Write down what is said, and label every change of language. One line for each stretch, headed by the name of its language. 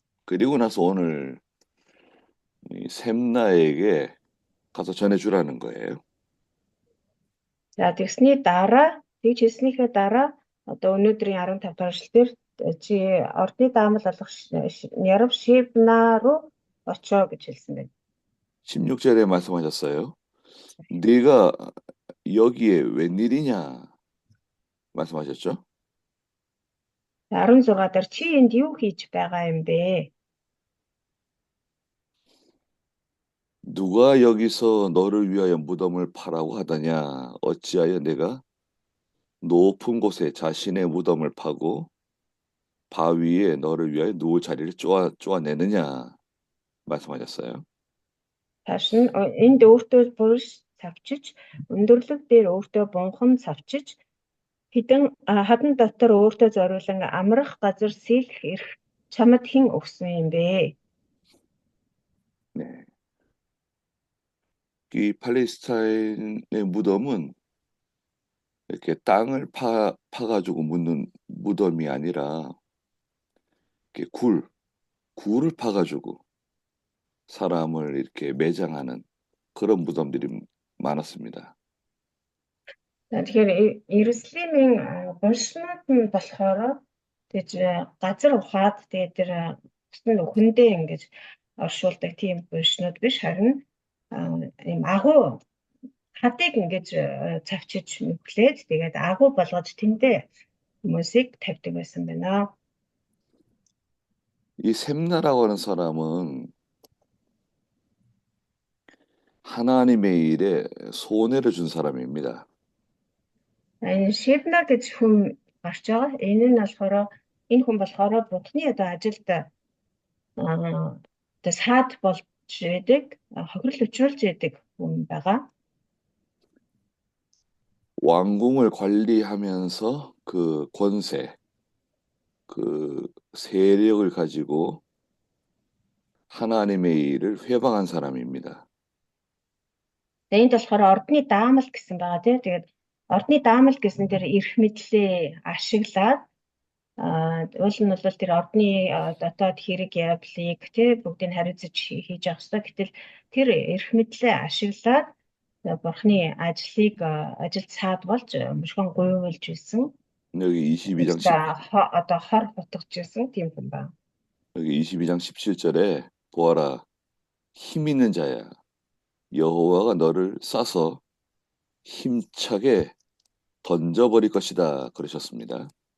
Korean: 그리고 나서 오늘 셈나에게 가서 전해주라는 거예요.
Mongolian: За тэгсний дараа тэгж хэлснийхээ дараа одоо өнөөдрийн 15 дугаар эшлэлээр чи ордны даамал болох Нярав Шибна руу очоо гэж хэлсэн байна.
Korean: 16절에 말씀하셨어요. 네가 여기에 웬일이냐 말씀하셨죠?
Mongolian: 16 дээр чи энд юу хийж байгаа юм бэ?
Korean: 누가 여기서 너를 위하여 무덤을 파라고 하더냐? 어찌하여 내가 높은 곳에 자신의 무덤을 파고 바위에 너를 위하여 누울 자리를 쪼아내느냐? 말씀하셨어요.
Mongolian: Цааш нь энд өөртөө бурш цавчиж, өндөрлөг дээр өөртөө бунхан цавчиж, хадан дотор өөртөө зориулан амрах газар сэлэх эрх чамд хэн өгсөн юм бэ?
Korean: 네. 이 팔레스타인의 무덤은 이렇게 땅을 파가지고 묻는 무덤이 아니라 이렇게 굴을 파가지고 사람을 이렇게 매장하는 그런 무덤들이 많았습니다.
Mongolian: Тэгэхээр Иерусалимийн булшнууд нь болохоор тэгж газар ухаад тэгээд тэр бүсн өхөндөө ингэж оршуулдаг тийм булшнууд биш, харин ийм агуу хадыг ингэж цавчиж нүглээд тэгээд агуу болгож тэндээ хүмүүсийг тавьдаг байсан байна.
Korean: 이 셈나라고 하는 사람은 하나님의 일에 손해를 준 사람입니다.
Mongolian: Энэ Шибна гэж хүн гарч байгаа. Энэ нь болохоор энэ хүн болохоор Будны одоо ажилд одоо саад болж байдаг, хохирол учруулж байдаг хүн байгаа.
Korean: 왕궁을 관리하면서 그 권세, 그 세력을 가지고 하나님의 일을 회방한 사람입니다.
Mongolian: Энд болохоор ордны даамал гэсэн байгаа тийм. Тэгээд ордны даамал гэсэн дээр эрх мэдлээ ашиглаад уул нь бол тэр ордны дотоод хэрэг явдлыг тийм бүгдийг хариуцаж хийж явах хэрэгтэй. Гэтэл тэр эрх мэдлээ ашиглаад бурхны ажлыг ажилд саад болж мушгин гуйвуулж байсан.
Korean: 여기 22장
Mongolian: одоо хор бутгаж байсан тийм хүн байна.
Korean: 여기 22장 17절에 보아라 힘 있는 자야 여호와가 너를 싸서 힘차게 던져버릴 것이다 그러셨습니다.